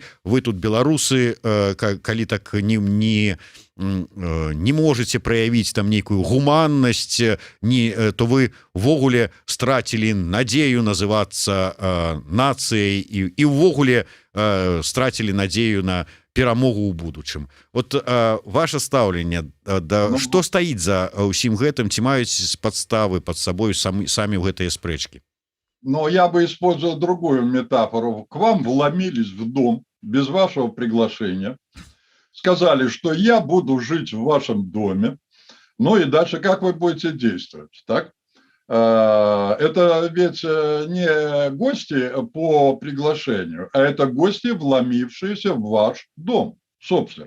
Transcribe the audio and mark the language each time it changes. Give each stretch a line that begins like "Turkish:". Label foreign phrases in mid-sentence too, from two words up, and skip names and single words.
Belarusian: Вы тут беларусы, калі так не можете праявіць там нейкую гуманнасць, то вы ввогуле страцілі надзею называцца нацыяй і ўвогуле страцілі надзею на перамогу ў будучым. Вот ваше стаўленне, што стаіць за ўсім гэтым, ці маюць падставы пад сабой самі ў гэтыя спрэчкі?
Russian: Но я бы использовал другую метафору. К вам вломились в дом без вашего приглашения, сказали, что я буду жить в вашем доме, ну и дальше как вы будете действовать, так? Это ведь не гости по приглашению, а это гости, вломившиеся в ваш дом, собственно.